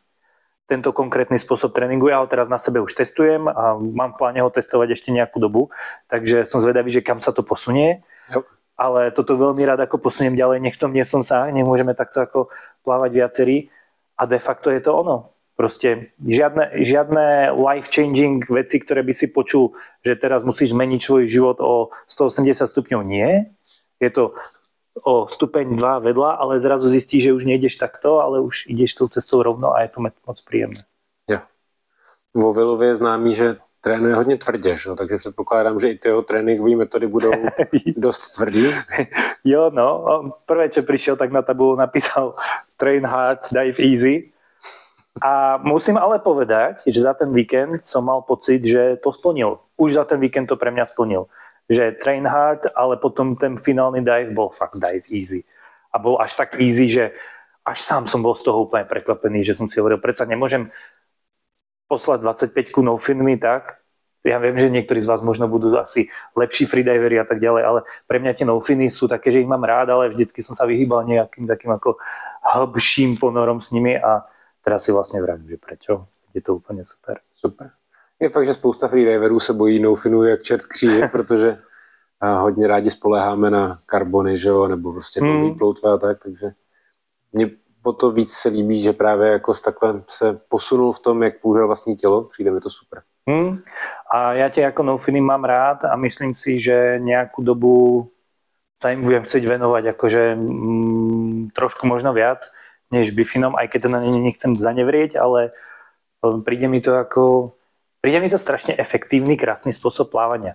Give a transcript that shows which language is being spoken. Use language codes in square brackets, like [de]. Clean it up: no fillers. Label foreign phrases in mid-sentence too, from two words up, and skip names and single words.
[sk] Tento konkrétny spôsob tréningu, ja ho teraz na sebe už testujem a mám v pláne ho testovať ešte nejakú dobu, takže som zvedavý, že kam sa to posunie. Jo. Ale toto veľmi rád ako posuniem ďalej, nech v tom nie som sám, nemôžeme takto ako plávať viacerí a de facto je to ono. Proste žiadne life-changing veci, ktoré by si počul, že teraz musíš zmeniť svoj život o 180 stupňov, nie. Je to o stupeň 2 vedľa, ale zrazu zistíš, že už nejdeš takto, ale už ideš tou cestou rovno a je to moc príjemné. [cs] Jo. Vo Willově je známý, že trénuje hodně tvrdě, že? Takže předpokládám, že i ty jeho tréninkové metody budou dost tvrdý. Jo, no. [sk] Prvé, čo prišiel, tak na tabulu napísal [en] train hard, dive easy. [sk] A musím ale povedať, že za ten víkend som mal pocit, že to splnil. Už za ten víkend to pre mňa splnil. Že [en] train hard, [sk] ale potom ten finálny dive bol fakt [en] dive easy. [sk] A bol až tak easy, že až sám som bol z toho úplne prekvapený, že som si hovoril, predsa nemôžem poslať 25 [en] no finmi, [sk] tak ja viem, že niektorí z vás možno budú asi lepší freediveri a tak ďalej, ale pre mňa tie [en] no finy [sk] sú také, že ich mám rád, ale vždycky som sa vyhýbal nejakým takým ako hlbším ponorom s nimi a teraz si vlastne vravím, že prečo? Je to úplne super. Super. [cs] Je fakt, že spousta freediverů se bojí [en] no finů [cs] jak čert kříže, protože hodně rádi spoléháme na karbony, že jo, nebo prostě ploutve a tak, takže mě o to víc se líbí, že právě jako takhle se posunul v tom, jak použil vlastní tělo, přijde mi to super. [sk] A ja tie ako no-finy mám rád a myslím si, že nejakú dobu sa im budem chcieť venovať akože trošku možno viac než bifinom, aj keď to na ne nechcem zanevrieť, ale príde mi to strašne efektívny, krásny spôsob plávania.